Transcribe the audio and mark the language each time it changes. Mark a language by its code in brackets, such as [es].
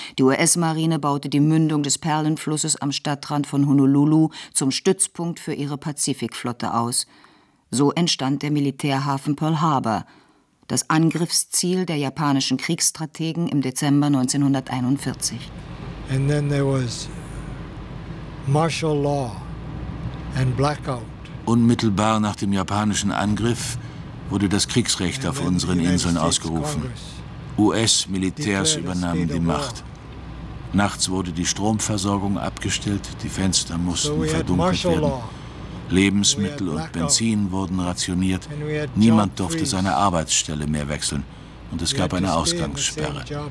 [de] Die US-Marine baute die Mündung des Perlenflusses am Stadtrand von Honolulu zum Stützpunkt für ihre Pazifikflotte aus. So entstand der Militärhafen Pearl Harbor, das Angriffsziel der japanischen Kriegsstrategen im Dezember 1941. [en] And then there was martial law and blackout. [de] Unmittelbar nach dem japanischen Angriff wurde das Kriegsrecht auf unseren Inseln ausgerufen. US-Militärs übernahmen die Macht. Nachts wurde die Stromversorgung abgestellt, die Fenster mussten verdunkelt werden. Lebensmittel und Benzin wurden rationiert. Niemand durfte seine Arbeitsstelle mehr wechseln und es gab eine Ausgangssperre.